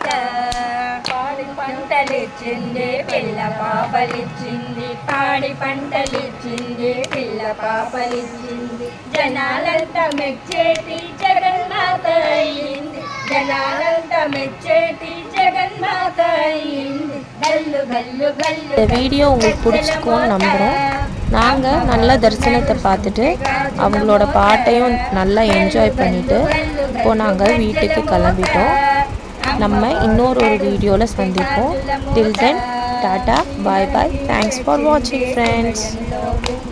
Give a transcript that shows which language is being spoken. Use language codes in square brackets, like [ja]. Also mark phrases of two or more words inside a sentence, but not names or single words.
[te] పాడి పంటలిచ్చింది, పిల్ల పాపలిచ్చింది. పాడి పంటలిచ్చింది, పిల్ల పాపలిచ్చింది. జనాలంతా మెచ్చేటి జగన్మాత అయింది. జనాలంతా మెచ్చేటి జగన్మాత అయింది. గల్లు గల్లు గల్లు. [ta] இந்த வீடியோ உங்களுக்கு பிடிச்சிக்கும்னு நம்புகிறோம். நாங்கள் நல்ல தரிசனத்தை பார்த்துட்டு அவங்களோட பாட்டையும் நல்லா என்ஜாய் பண்ணிவிட்டு இப்போது நாங்கள் வீட்டுக்கு கிளம்பிட்டோம். நம்ம இன்னொரு வீடியோவில் சந்திப்போம். [en] till then tata, bye bye. thanks for watching friends.